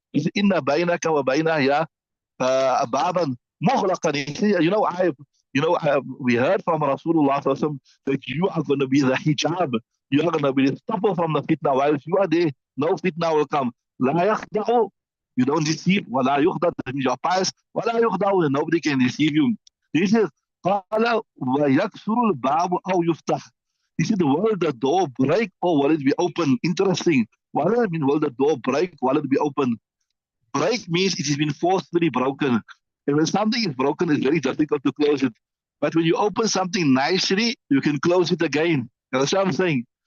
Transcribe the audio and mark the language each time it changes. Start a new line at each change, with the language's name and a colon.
English: He said,
Arabic: "Inna bainaka wa bainaha baban mughlaqan."
English: We heard from Rasulullah that you are going to be the hijab. You are going to be the stopper from the fitna. While if you are there, no fitna will come.
Arabic: لا يخدع.
English: You don't deceive.
Arabic: ولا يخدع.
English: That means you're pious.
Arabic: ولا يخدع.
English: And nobody can deceive you. He says,
Arabic: قال ويكسر الباب أو يفتح.
English: He said, will the door break or will it be open? Interesting. What does it mean, will the door break? Will it be open? Break means it has been forcefully broken. And when something is broken, it's very difficult to close it. But when you open something nicely, you can close it again. That's what I'm saying.